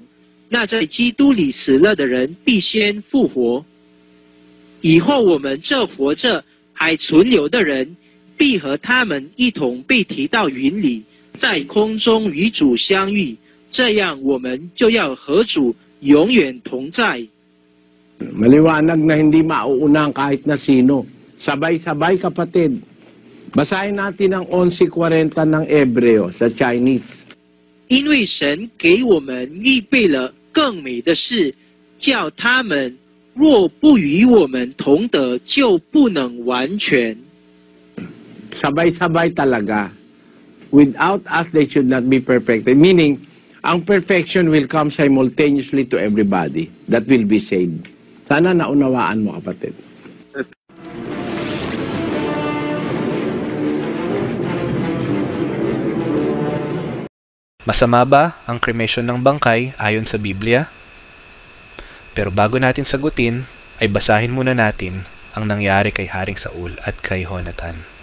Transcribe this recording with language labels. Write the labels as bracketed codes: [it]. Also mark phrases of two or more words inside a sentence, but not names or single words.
[zh] 那在基督里死了的人必先复活，以后我们这活着还存留的人，必和他们一同被提到云里，在空中与主相遇。这样，我们就要和主永远同在。 [tl] Maliwanag na hindi mauuna kahit na sino. Sabay-sabay, kapatid. Basahin natin ang 11:40 ng Hebreo sa Chinese. [zh] 因为神给我们预备了更美的事，叫他们若不与我们同得，就不能完全。 [tl] Sabay-sabay talaga. [en] Without us, they should not be perfected. Meaning, ang perfection will come simultaneously to everybody that will be saved. [tl] Sana naunawaan mo, kapatid. Masama ba ang cremation ng bangkay ayon sa Biblia? Pero bago natin sagutin, ay basahin muna natin ang nangyari kay Haring Saul at kay Jonathan.